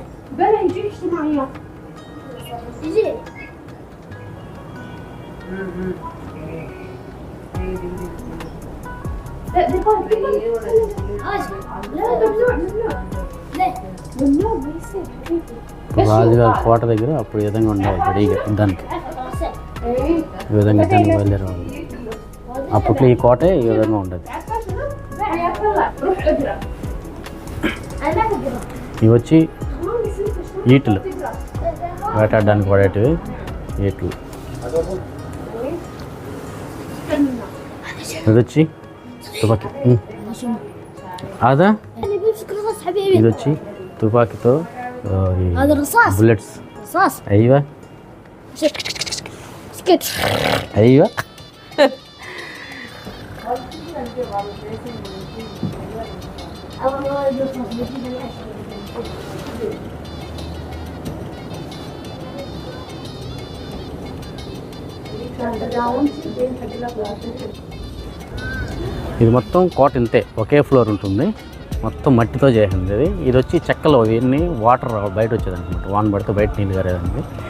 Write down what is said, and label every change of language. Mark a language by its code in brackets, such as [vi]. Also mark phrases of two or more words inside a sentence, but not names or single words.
[ar] بلا يجي اجتماعيات. يجي. لا ديبار لا ممنوع ممنوع. ليه؟ ممنوع ما يصير حبيبي. [te] రాజుగారి కోట దగ్గర అప్పుడు ఈ విధంగా ఉండేవాళ్ళు రెడీగా దానికి. ఈ విధంగా దానికి బయలుదేరేవాళ్ళు. అప్పట్లో ఈ కోటే ఈ విధంగా ఉండేది. [ar] أنا ما أقدر. [te] ఇవి వచ్చి ఈటలు, వేటాడడానికి వాడేటివి ఈటలు. ఇది వచ్చి తుపాకీ. అదా [ar] أنا بمسك رصاص حبيبي. [te] ఇది వచ్చి తుపాకీతో [ar] هذا الرصاص. [te] బుల్లెట్స్. [ar] رصاص. [te] అయ్యవా [ar] سكت. [te] అయ్యవా [ar] الله يرحمه. [te] ఇది మొత్తం కోట ఇంతే, ఒకే ఫ్లోర్ ఉంటుంది, మొత్తం మట్టితో చేసింది. ఇది వచ్చి చెక్కలు, ఇవన్నీ వాటర్ బయట వచ్చేది అనమాట, వాన పడితే బయట నీళ్ళు గారేదానికి.